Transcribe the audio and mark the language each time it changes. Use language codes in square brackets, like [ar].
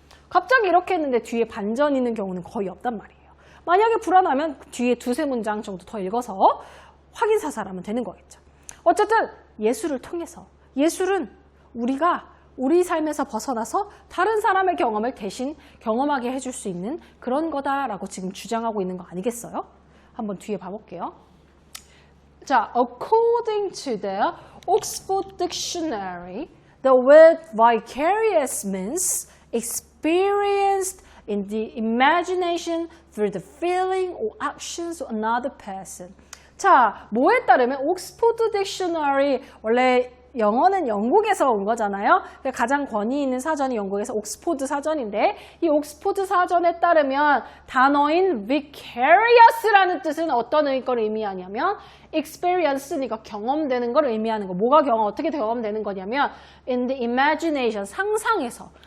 [ko] 갑자기 이렇게 했는데 뒤에 반전 있는 경우는 거의 없단 말이에요. 만약에 불안하면 뒤에 두세 문장 정도 더 읽어서 확인사살하면 되는 거겠죠. 어쨌든 예술을 통해서 예술은 우리가 우리 삶에서 벗어나서 다른 사람의 경험을 대신 경험하게 해줄 수 있는 그런 거다라고 지금 주장하고 있는 거 아니겠어요? 한번 뒤에 봐볼게요. [en] 자, according to the Oxford Dictionary, the word vicarious means experienced in the imagination through the feeling or actions of another person. [ko] 자, 뭐에 따르면 옥스포드 딕셔너리 원래 영어는 영국에서 온 거잖아요. 가장 권위 있는 사전이 영국에서 옥스포드 사전인데 이 옥스포드 사전에 따르면 단어인 vicarious라는 뜻은 어떤 걸 의미하냐면 experience니까 경험되는 걸 의미하는 거. 뭐가 어떻게 경험되는 거냐면 [en] in the imagination, [ko] 상상에서.